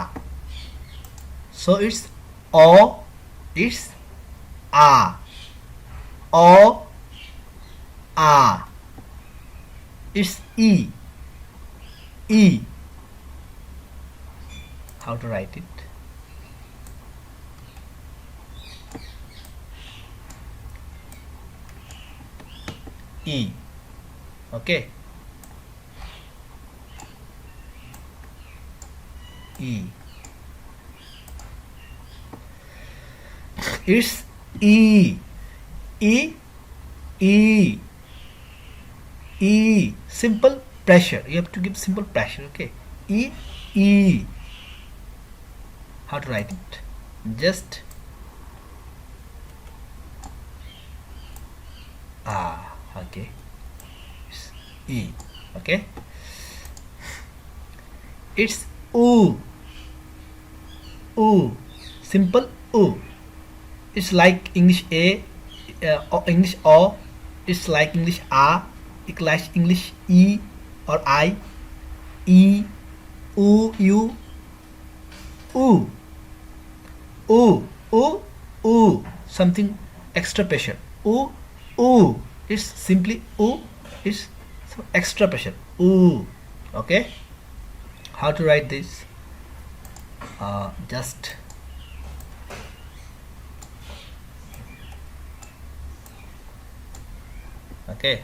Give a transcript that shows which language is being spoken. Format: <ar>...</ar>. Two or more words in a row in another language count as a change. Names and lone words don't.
<en>So it's O, it's A. O, A. It's E. E. How to write it? E. Okay. E. It's E. E. E. E. Simple pressure. You have to give simple pressure. Okay. E. E. How to write it? Just okay. It's E. Okay. It's U. U. Simple U. It's like English A, English O. It's like English A. It's like English E or I. E. U. U. U. U. U. U. Something extra pressure. U. U. It's simply U. It's some extra pressure. U. Okay. How to write this? Just okay.</en>